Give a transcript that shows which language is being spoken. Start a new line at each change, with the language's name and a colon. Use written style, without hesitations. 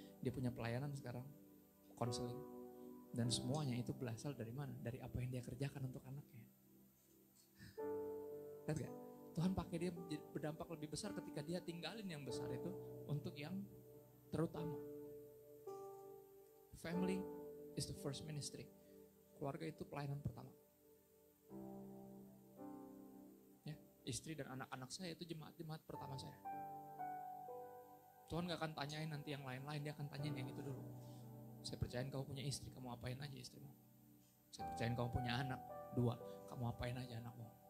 Indonesian: Dia punya pelayanan sekarang, konseling. Dan semuanya itu berasal dari mana? Dari apa yang dia kerjakan untuk anaknya. Lihat gak? Tuhan pakai dia berdampak lebih besar ketika dia tinggalin yang besar itu untuk yang terutama.
English: Family is the first ministry.
Indonesian: Keluarga itu pelayanan pertama. Ya, istri dan anak-anak saya itu jemaat pertama saya. Tuhan gak akan tanyain nanti yang lain-lain, dia akan tanyain yang itu dulu. Saya percayain kamu punya istri, kamu apain aja istrimu. Saya percayain kamu punya anak, 2, kamu apain aja anakmu.